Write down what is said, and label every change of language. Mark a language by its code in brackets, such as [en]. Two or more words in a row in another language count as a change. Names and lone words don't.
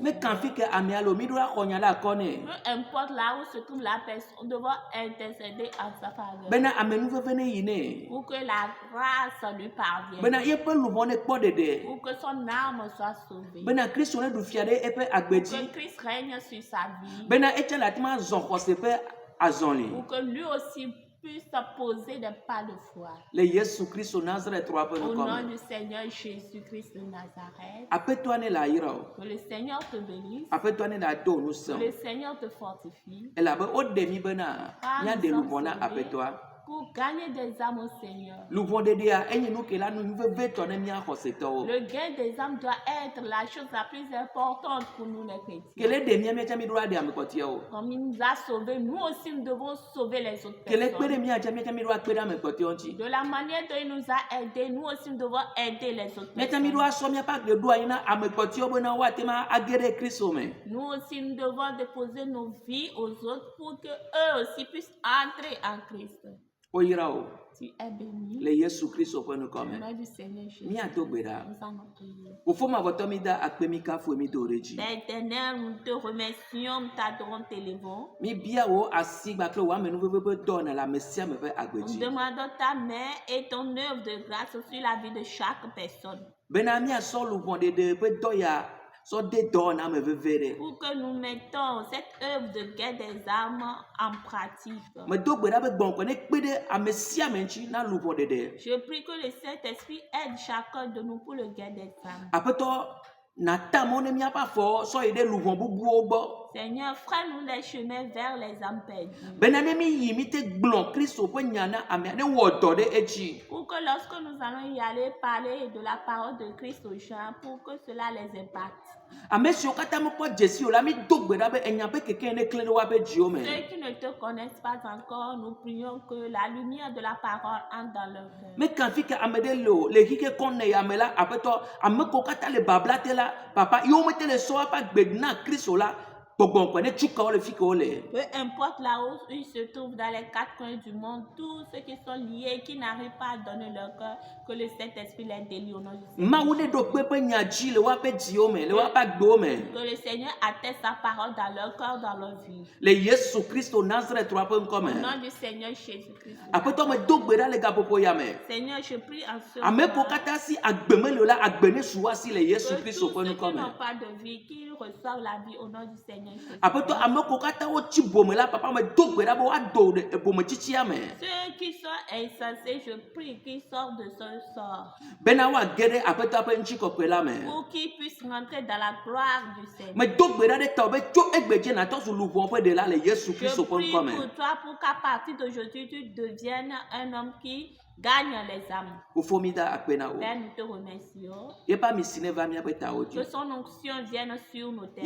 [ee] Me fait. kan fi ke amea lo mi ɖo axɔ nya ɖe akɔ nɛ. [fr] Peu importe là où se trouve la personne, nous devons intercéder en sa faveur. [ee] Bena amenuveve ne yi nɛ. [fr] Pour que la grâce lui parvienne. [ee] Bena yeƒe luʋɔ ne kpɔ ɖeɖe. [fr] Pour que son âme soit sauvée. [ee] Bena Kristo ne ɖu fia ɖe eƒe agbe [fr] Pour [ee] dzi. [fr] que Christ règne sur sa vie. [ee] Bena etsɛ le ati ma zɔ xɔse ƒe azɔli. [fr] Pour que lui aussi puisse poser des pas de foi. [ee] Le Yesu Kristo Nazareth ƒe [fr] Au nom [ee] nukɔme. [fr] du Seigneur Jésus-Christ de Nazareth. [ee] Aƒetɔa ne le ayra o. [fr] Que le Seigneur te bénisse. [ee] Aƒetɔa ne le ado nu [fr] Que [ee] sẽo. [fr] le Seigneur te fortifie. [ee] Elabe woɖe mi bena míaɖe luʋɔ na aƒetɔa. [fr] Pour gagner des âmes au Seigneur. [ee] Luʋɔ ɖeɖea enye nu ke la nu vevetɔ ne mía xɔsetɔwo. [fr] Le gain des âmes doit être la chose la plus importante pour nous les chrétiens. [ee] Kele ɖe mía míatsɛ mi ɖo aɖe ame kpɔtɔewo. [fr] Comme il nous a sauvés, nous aussi nous devons sauver les autres [ee] Kele kpe ɖe [fr] personnes. [ee] míatsɛ míatsɛ mi ɖo akpe ɖe ame kpɔtɔewo ŋuti. [fr] De la manière dont il nous a aidés, nous aussi nous devons aider les autres [ee] Míatsɛ mi ɖo [fr] personnes. [ee] asɔ míaƒe agbe ɖo anyi na ame kpɔtɔewo bena woate ma age ɖe Kristo me. [fr] Nous aussi nous devons déposer nos vies aux autres pour que eux aussi puissent entrer en Christ. [ee] Woyra o [fr] Tu es béni. [ee] le Yesu Kristo ƒe [fr] Au [ee] nukɔme. [fr] nom du Seigneur Jésus. [ee] Míado gbe ɖa. [fr] Nous allons prier. [ee] Fofo mavɔtɔ mi da akpe mi kafue mi do ɖe dzi. [fr] Père éternel, nous te remercions, nous t'adorons, t'élevons. [ee] Mi bia wo asi kpakple wo amenuveve ƒe dɔ ne le ame sia ame ƒe agbe [fr] Nous [ee] dzi. [fr] demandons ta main et ton œuvre de grâce sur la vie de chaque personne. [ee] Bena míasɔ luʋɔ ɖeɖe ƒe dɔ ya sɔ de dɔ na ame veve ɖe. [fr] Pour que nous mettons cette œuvre de guerre des âmes en pratique. [ee] Medo gbe ɖa be gbɔ̃kɔ ne kpe ɖe ame sia ame ŋuti na luʋɔ ɖeɖe. [fr] Je prie que le Saint-Esprit aide chacun de nous pour le guerre des âmes. [ee] Aƒetɔ nata mɔ ne míaƒe afɔ sɔ yi ɖe luʋɔ bubuwo gbɔ. [fr] Seigneur, frère-nous les chemins vers les âmes perdues. [ee] Bena ne mi yi mi te gblɔ Kristo ƒe nya na amea ne wɔ dɔ ɖe edzi. [fr] Pour que lorsque nous allons y aller parler de la parole de Christ aux gens, pour que cela les impacte. [ee] Ame siwo katã mekpɔ dzesi o la mi do gbe ɖa be enya ƒe keke ne klẽ ɖe woaƒe dziwo me. [fr] Ceux qui ne te connaissent pas encore, nous prions que la lumière de la parole entre dans leur cœur. [ee] Me kan fi ke ame ɖe le o le xixi kɔm ne yame la aƒetɔ ame kewo katã le babla te la papa yewo mete le sɔ woaƒe agbe na Kristo la gbɔgbɔ nkpɛ ne tsukawo le fi ke wole. [fr] Peu importe là où ils se trouvent dans les quatre coins du monde, tous ceux qui sont liés, qui n'arrivent pas à donner leur cœur, que le Saint-Esprit les délie au nom du Seigneur. [ee] Mawu ne ɖo kpe ƒe nya dzi le woaƒe dziwo me, le woaƒe agbewo me. [fr] Que le Seigneur atteste sa parole dans leur cœur, dans leur vie. [ee] Le Yesu Kristo Nazareth ƒe ŋkɔ [fr] Au [ee] me. [fr] nom du Seigneur Jésus-Christ. [ee] Aƒetɔ me do gbe ɖa le gaƒoƒo ya me. [fr] Seigneur, je prie en ce [ee] Ame [fr] moment [ee] ko katã si agbe mele o la, agbe ne su asi le Yesu [fr] que [ee] Kristo [fr] tous [ee] ƒe [fr] ceux [ee] ŋkɔ [fr] qui [ee] me. [fr] n'ont pas de vie, qu'ils reçoivent la vie au nom du Seigneur Jésus. [ee] Aƒetɔ ame ko katã wotsi bome la, papa me do gbe ɖa be woado bome tsitsia me. [fr] Ceux qui sont insensés, je prie qu'ils sortent de ce sort [ee] Bena woage ɖe aƒetɔ ƒe ŋutikɔkɔe la me. [fr] pour qu'ils puissent rentrer dans la gloire du Seigneur. [ee] Me do gbe ɖa ɖe tawò be tso egbe dzi natɔ su luʋɔ ƒe ɖela le Yesu [fr] Je [ee] Kristo ƒe [fr] prie [ee] ŋkɔ me. [fr] pour toi pour qu'à partir d'aujourd'hui, tu deviennes un homme qui gagne les âmes. [ee] Fofo mi da akpe na wo. [fr] Père, nous te remercions. [ee] Yeƒe amisi ne va míaƒe tawo [fr] Que [ee] dzi. [fr] son onction vienne sur nos têtes.